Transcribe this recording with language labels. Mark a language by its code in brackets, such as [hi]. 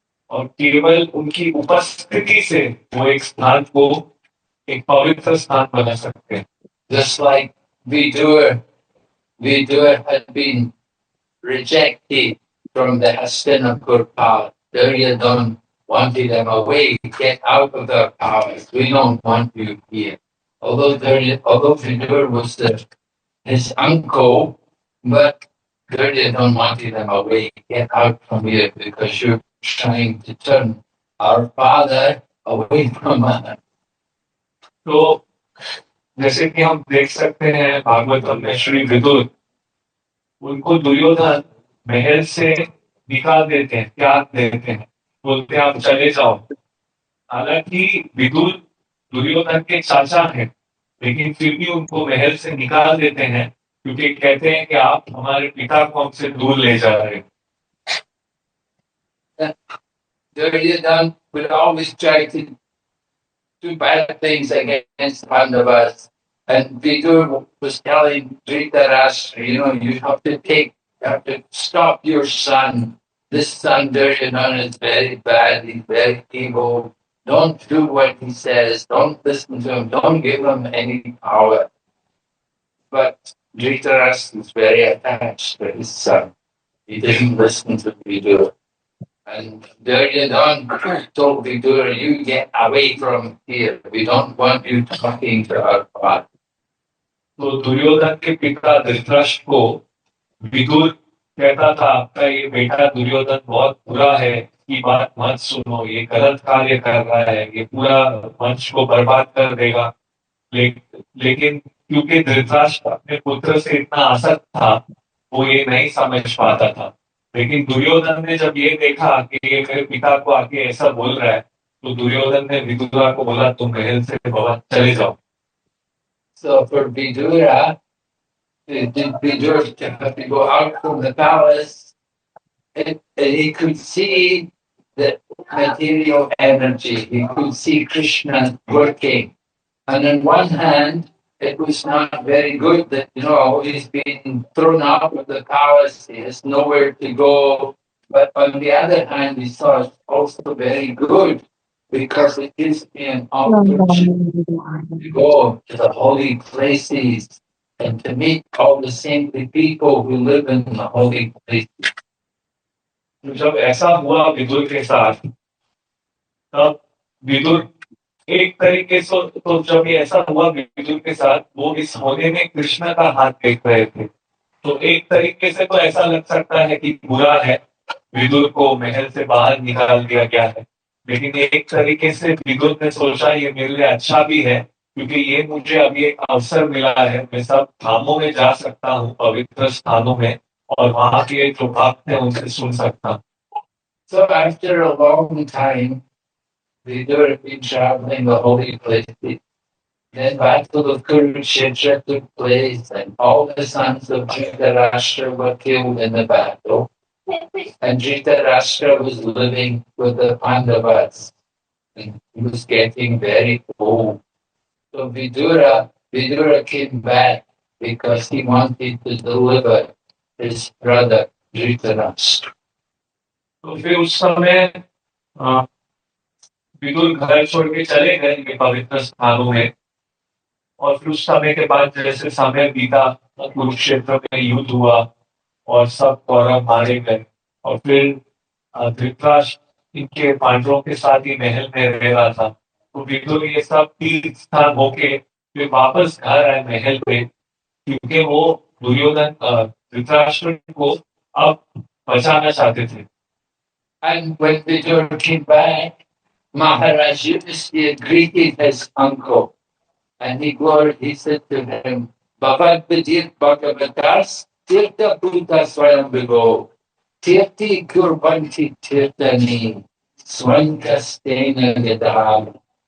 [hi] और केवल उनकी उपस्थिति से वो एक स्थान को एक पवित्र स्थान बना सकते हैं। [en] Just like Vidura had been rejected from the Hastinapur palace. Duryodhana wanted him away, get out of the palace. We don't want you here. Although Vidura was his uncle, but Duryodhana wanted him away, get out from here because you're trying to turn our father away from us. [hi] तो जैसे कि हम देख सकते हैं भागवतम में श्री विदुर, उनको दुर्योधन महल से निकाल देते हैं, त्याग देते हैं, बोलते हैं आप चले जाओ। हालांकि विदुर दुर्योधन के चाचा हैं, लेकिन फिर भी उनको महल से निकाल देते हैं, क्योंकि कहते हैं कि आप हमारे पिता को हमसे दूर ले जा रहे हैं। [en] Duryodhana would always try to do bad things against Pandavas. And Vidur was telling Dhritarashtra, you have to stop your son. This son Duryodhana is very bad, he's very evil. Don't do what he says, don't listen to him, don't give him any power. But Dhritarashtra is very attached to his son. He didn't listen to Vidura. And Duryodhana told Vidura, you get away from here. We don't want you talking to our father. [hi] तो दुर्योधन के पिता धृतराष्ट्र को विदुर कहता था, आपका ये बेटा दुर्योधन बहुत बुरा है, की बात मत सुनो, ये गलत कार्य कर रहा है, ये पूरा वंश को बर्बाद कर देगा। लेकिन क्योंकि धृतराष्ट्र अपने पुत्र से इतना आसक्त था, वो ये नहीं समझ पाता था। लेकिन दुर्योधन ने जब ये देखा कि ये मेरे पिता को आके ऐसा बोल रहा है, तो दुर्योधन ने विदुरा को बोला, तुम महल से बाहर चले जाओ। [en] So for Vidura, Vidura had to go out from the palace, and he could see the material energy. He could see Krishna working. And on one hand, it was not very good that, he's been thrown out of the palace, he has nowhere to go. But on the other hand, he saw it's also very good because it gives me an opportunity to go to the holy places and to meet all the saintly people who live in the holy places. [hi] जब ऐसा हुआ विदुर के साथ, तब विदुर एक तरीके से, तो जब ये ऐसा हुआ विदुर के साथ, वो इस होने में कृष्ण का हाथ देख रहे थे। तो एक तरीके से तो ऐसा लग सकता है कि बुरा है, विदुर को महल से बाहर निकाल दिया गया है। लेकिन एक तरीके से विदुर ने सोचा ये मेरे लिए अच्छा भी है, क्योंकि ये मुझे अभी एक अवसर मिला है, मैं सब धामों में जा सकता हूँ, पवित्र स्थानों में, और वहां के जो भक्त हैं उनसे सुन सकता हूँ। [en] So after a long time, Vidura had been traveling the holy places. Then battle of Kurukshetra took place, and all the sons of Dhritarashtra were killed in the battle. And Dhritarashtra was living with the Pandavas, and he was getting very old. So Vidura came back because he wanted to deliver his brother Dhritarashtra. [hi] तो फिर उस समय विदुर घर छोड़ के चले गए इनके पवित्र स्थानों में, और फिर उस समय के बाद जैसे समय बीता, कुरुक्षेत्र में युद्ध हुआ और सब कौरव मारे गए, और फिर धृतराष्ट्र इनके पांडवों के साथ ही महल में रह रहा था। तो विदुर ये सब तीर्थ स्थान होके फिर वापस घर आए महल पे, क्योंकि वो दुर्योधन धृतराष्ट्र को अब बचाना चाहते थे। [en] And when Vidur came back, Maharaj Yudhishthira greeted his uncle, and he said to him, [sa] Bhavad Vidyat Bhagavatas Tirtha Bhuta Swayambhivo Tirti Kurbanti Tirtani Swankastena Gadam.